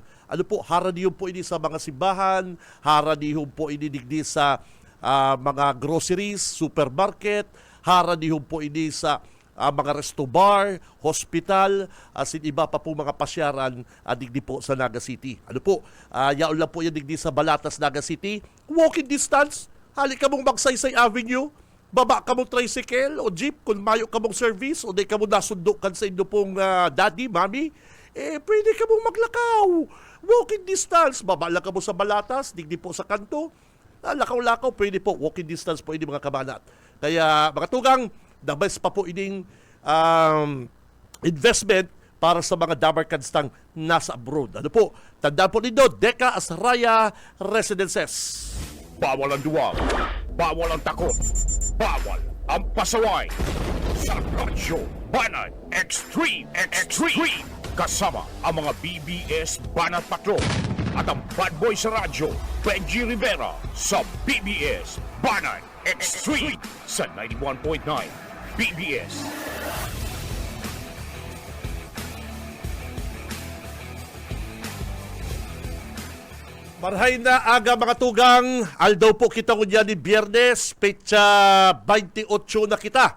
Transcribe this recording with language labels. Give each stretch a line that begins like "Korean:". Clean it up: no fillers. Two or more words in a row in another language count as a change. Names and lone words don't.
Bikol: Ano po, haranihon po ini sa mga simbahan, haranihon po ini digdi sa mga groceries, supermarket, haranihon po ini sa mga resto bar, hospital, asin iba pa po mga pasyaran digdi po sa Naga City. Ano po, yaon lang po yan digdi sa Balatas, Naga City.
English: Walking distance,
Bikol: halik ka mong Magsaysay Avenue, baba ka mong tricycle o jeep kung mayo ka mong service o di ka mong nasundukan sa inyo pong daddy, mami, pwede ka mong maglakaw.
English: Walking distance,
Bikol: baba lang ka mo sa Balatas, digdi po sa kanto, lakaw-lakaw, pwede po,
English: walking distance
Bikol: po ini mga kabanat. Kaya mga tugang,
English: the best
Bikol: pa po ining investment para sa mga dabarkanstang nasa abroad. Ano po, tandaan po ninyo, Deca Asraya Residences.
Filipino: Bawal ang duwag, bawal ang takot, bawal ang pasaway. Sa Radyo Banat Extreme. Kasama ang mga BBS Banat Patrol at ang bad boy sa radyo, Benji Rivera sa BBS Banat Extreme sa 91.9 BBS.
Bikol: Marhay na aga mga tugang, aldaw po kita ko dyan ni Biyernes, petsa 28 na kita.